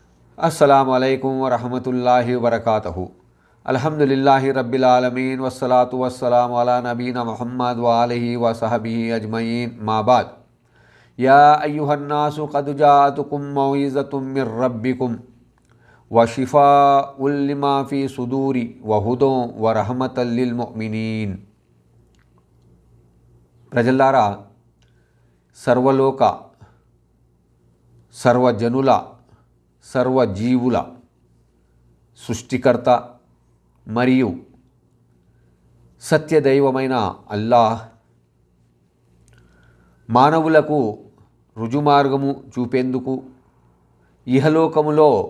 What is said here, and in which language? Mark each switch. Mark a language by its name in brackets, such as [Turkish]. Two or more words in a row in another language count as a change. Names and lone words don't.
[Arabic] السلام عليكم ورحمة الله وبركاته الحمد لله رب العالمين والصلاة والسلام على نبينا محمد و آله و صحبه أجمعين أما بعد. يا أيها الناس قد جاءتكم موعظة من ربكم و شفاء لما في الصدور و هدى و رحمة للمؤمنين. [Telugu] ప్రజలారా, సర్వలోక సర్వజనుల సర్వజీవుల సృష్టికర్త మరియు సత్యదైవమైన అల్లాహ్ మానవులకు రుజుమార్గము చూపేందుకు, ఇహలోకములో